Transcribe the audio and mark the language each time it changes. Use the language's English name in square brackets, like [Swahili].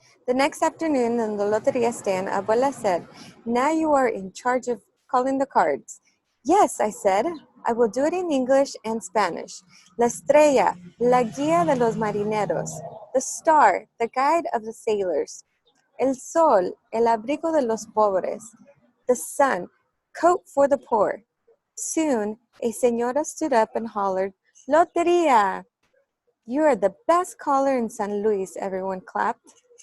[English] The next afternoon in the Loteria stand, Abuela said, Now you are in charge of calling the cards. Yes, I said. I will do it in English and Spanish. [Spanish] La estrella, la guía de los marineros. [English] The star, the guide of the sailors. [Spanish] El sol, el abrigo de los pobres. [English] The sun, coat for the poor. Soon, a señora stood up and hollered, Loteria! You are the best caller in San Luis, everyone clapped.